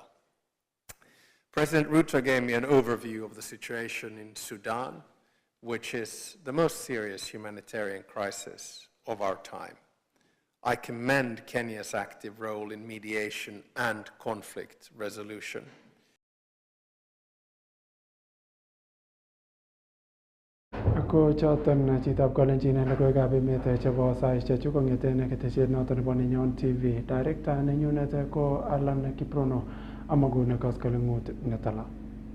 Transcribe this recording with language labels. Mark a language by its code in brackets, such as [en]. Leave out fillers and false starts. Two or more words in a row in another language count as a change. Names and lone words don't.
[en] President Ruto gave me an overview of the situation in Sudan, which is the most serious humanitarian crisis of our time. I commend Kenya's active role in mediation and conflict resolution. [kln] Ko choton chitab kolenjin en logoiwekab emet chebo saisiechu kong'eten ketesiet noton nebo Nenyon TV. Director nenyunet ko Alan Kiprono amokune koskoleng'ut netala.